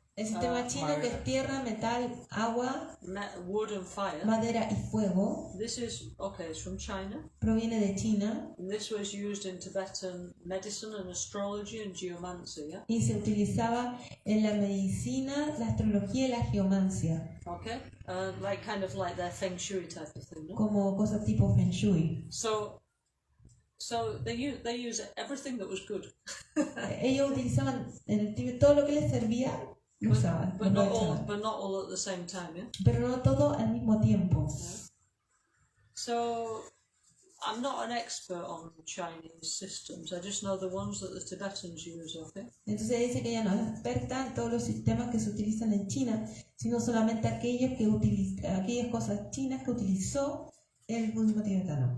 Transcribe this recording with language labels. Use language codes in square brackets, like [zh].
[es] el sistema chino que es tierra, metal, agua, [en] wood and fire. [es] madera y fuego, [en] This is, okay, it's from China. [es] proviene de China [en] And this was used in Tibetan medicine and astrology and geomancy, yeah? [es] y se utilizaba en la medicina, la astrología y la geomancia, [en] Okay? Like their feng shui type of thing, no? [es] como cosas tipo Feng Shui. [en] So So they use everything that was good, [es] Ellos utilizaban en el Tíbet todo lo que les servía, lo usaban, [en] but [es] lo [en] not all, [es] aprovechaban. [en] but not all at the same time. Yeah. [es] Pero no todo al mismo tiempo. [en] So I'm not an expert on Chinese systems. I just know the ones that the Tibetans use. Okay. [es] Entonces dice que ella no es experta en todos los sistemas que se utilizan en China, sino solamente aquellas cosas chinas que utilizó el budismo tibetano.